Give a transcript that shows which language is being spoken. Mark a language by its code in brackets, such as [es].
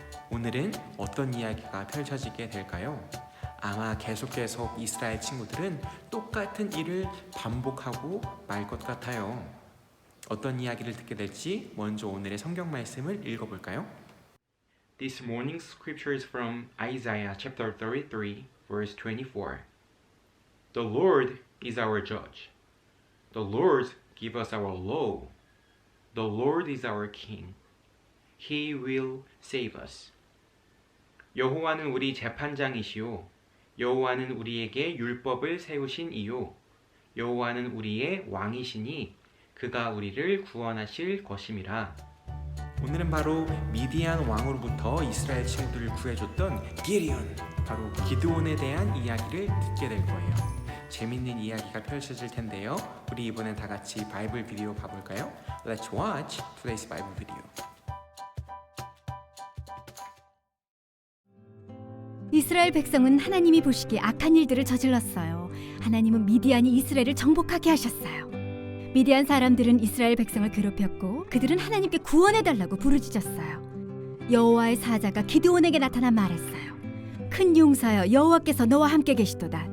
[ko] 오늘은 어떤 이야기가 펼쳐지게 될까요? 아마 계속 이스라엘 친구들은 똑같은 일을 반복하고 말 것 같아요. 어떤 이야기를 듣게 될지 먼저 오늘의 성경 말씀을 읽어볼까요? [en] This morning's scripture is from Isaiah chapter 33, verse 24. The Lord is our judge. The Lord give us our law. The Lord is our king. He will save us. [ko] 여호와는 우리 재판장이시요. 여호와는 우리에게 율법을 세우신 이요. 여호와는 우리의 왕이시니 그가 우리를 구원하실 것임이라. 오늘은 바로 미디안 왕으로부터 이스라엘 친구들을 구해줬던 기드온, 바로 기드온에 대한 이야기를 듣게 될 거예요. 재밌는 이야기가 펼쳐질 텐데요. 우리 이번엔 다 같이 바이블 비디오 봐볼까요? [en] Let's watch today's Bible video. [ko] 이스라엘 백성은 하나님이 보시기에 악한 일들을 저질렀어요. 하나님은 미디안이 이스라엘을 정복하게 하셨어요. 미디안 사람들은 이스라엘 백성을 괴롭혔고 그들은 하나님께 구원해달라고 부르짖었어요. 여호와의 사자가 기드온에게 나타나 말했어요. 큰 용사여, 여호와께서 너와 함께 계시도다.